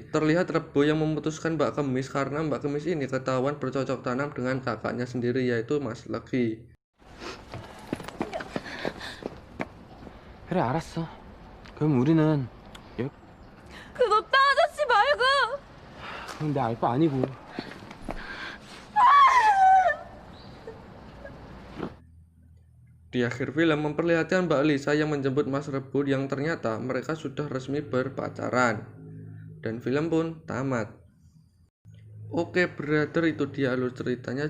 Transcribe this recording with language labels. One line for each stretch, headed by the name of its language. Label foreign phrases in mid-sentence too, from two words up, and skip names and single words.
Indonesian: Terlihat Rebo yang memutuskan Mbak Kemis karena Mbak Kemis ini ketahuan bercocok tanam dengan kakaknya sendiri yaitu Mas Legi.
Korean: 그래 알았어. 그럼 우리는 그 넉다 아저씨 말고. 그럼 내 알 바 아니고.
Indonesian: Di akhir film memperlihatkan Mbak Lisa yang menjemput Mas Rebo yang ternyata mereka sudah resmi berpacaran. Dan film pun tamat. Oke brother, itu dia alur ceritanya.